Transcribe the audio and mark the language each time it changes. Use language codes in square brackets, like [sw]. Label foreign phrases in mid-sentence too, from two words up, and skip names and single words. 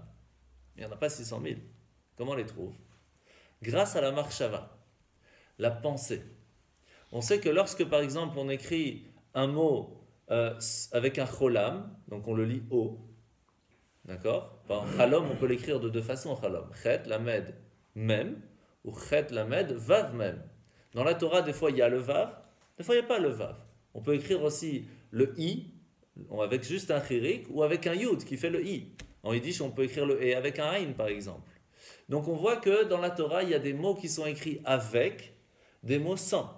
[fr] Il n'y en a pas 600 000. Comment on les trouve? Grâce à la Marshava, la pensée. On sait que lorsque, par exemple, on écrit un mot avec un cholam, donc on le lit O, d'accord? Chalom, on peut l'écrire de 2 façons, chalom. [he] חית, למד, מם, או חית, למד, וו, מם. [fr] Dans la Torah, des fois, il y a le vav, des fois, il n'y a pas le vav. On peut écrire aussi le i, avec juste un chirik, ou avec un yud qui fait le i. En yiddish, on peut écrire le e avec un aïn, par exemple. Donc, on voit que dans la Torah, il y a des mots qui sont écrits avec, des mots sans.